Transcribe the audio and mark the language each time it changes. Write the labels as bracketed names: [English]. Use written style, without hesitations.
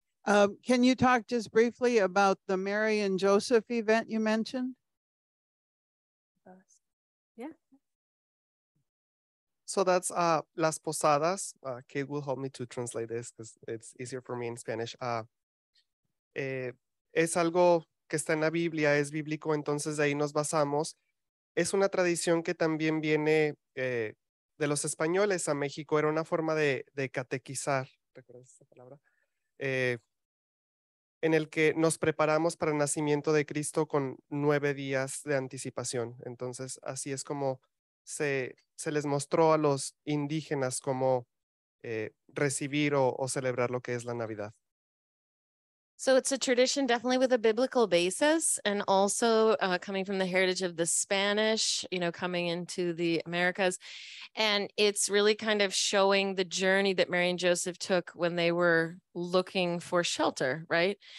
[English] Can you talk just briefly about the Mary and Joseph event you mentioned? Yeah. So that's Las Posadas. Kate will help me to translate this because it's easier for me in Spanish. [Spanish] Es algo que está en la Biblia, es bíblico, entonces de ahí nos basamos. Es una tradición que también viene de los españoles a México. Era una forma de catequizar, ¿recuerdas esa palabra? En el que nos preparamos para el nacimiento de Cristo con 9 días de anticipación. Entonces, así es como se les mostró a los indígenas cómo recibir o celebrar lo que es la Navidad. [English] So it's a tradition definitely with a biblical basis, and also coming from the heritage of the Spanish, coming into the Americas. And it's really kind of showing the journey that Mary and Joseph took when they were looking for shelter, right?